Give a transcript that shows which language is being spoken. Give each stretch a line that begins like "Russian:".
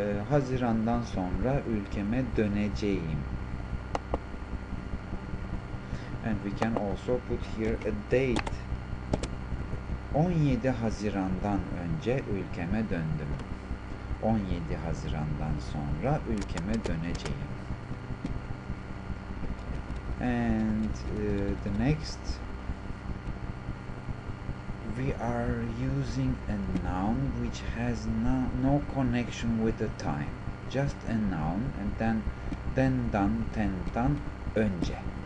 Turkish: Hazirandan sonra ülkeme döneceğim.
English: And we can also put here a date.
Turkish: 17 Haziran'dan önce ülkeme döndüm. 17 Haziran'dan sonra ülkeme döneceğim.
English: And the next, we are using a noun which has no connection with the time. Just a noun, and then dendan, tendan, önce.